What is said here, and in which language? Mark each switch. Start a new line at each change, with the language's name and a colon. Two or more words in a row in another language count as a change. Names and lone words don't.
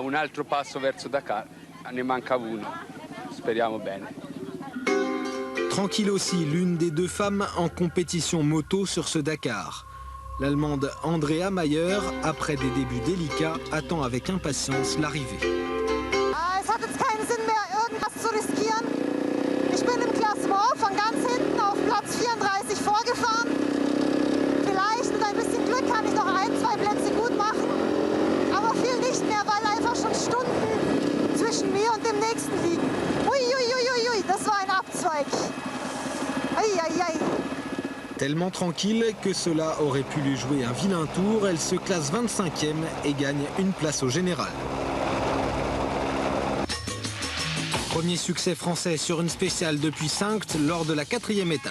French: Tranquille aussi, l'une des 2 femmes en compétition moto sur ce Dakar. L'Allemande Andrea Mayer, après des débuts délicats, attend avec impatience l'arrivée.
German: Es hat jetzt keinen Sinn mehr, irgendwas zu riskieren. Ich bin im Klassement von ganz hinten auf Platz 34 vorgefahren. Vielleicht mit ein bisschen Glück kann ich noch 1, 2 Plätze gut machen. Aber viel nicht mehr, weil einfach schon Stunden zwischen mir und dem nächsten liegen. Ui, ui, ui, ui, ui, das war ein Abzweig.
French: Aïe, aïe, aïe. Tellement tranquille que cela aurait pu lui jouer un vilain tour, elle se classe 25e et gagne une place au général. Premier succès français sur une spéciale depuis Sankt lors de la 4e étape.